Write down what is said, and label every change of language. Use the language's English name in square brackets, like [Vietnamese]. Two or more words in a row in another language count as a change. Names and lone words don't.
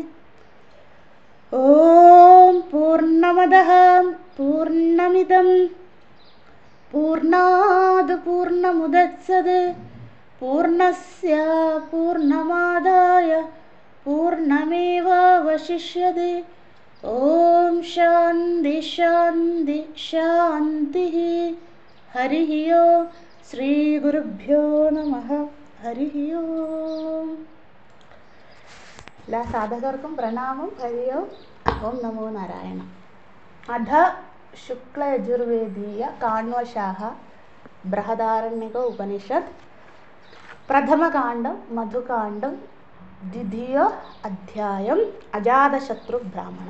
[Sanskrit] ॐ पूर्णमदः पूर्णमिदं पूर्णात् पूर्णमुदच्यते पूर्णस्य पूर्णमादाय पूर्णमेवावशिष्यते। ॐ शान्ति शान्ति शान्तिः। हरिः ओम्। श्रीगुरुभ्यो नमः। हरिः ओम्. [Malayalam] എല്ലാ സാധകർക്കും പ്രണാമം. [Sanskrit] ഹരി ഓം. ഓം നമോ നാരായണ. അധ ശുക്ലയജുർവേദീയ കാണ്വശാഖ ബൃഹദാരണ്യക ഉപനിഷത്ത് പ്രഥമകാണ്ഡം മധുകാണ്ഡം ദ്വിതീയ അധ്യായം അജാതശത്രു ബ്രാഹ്മണം.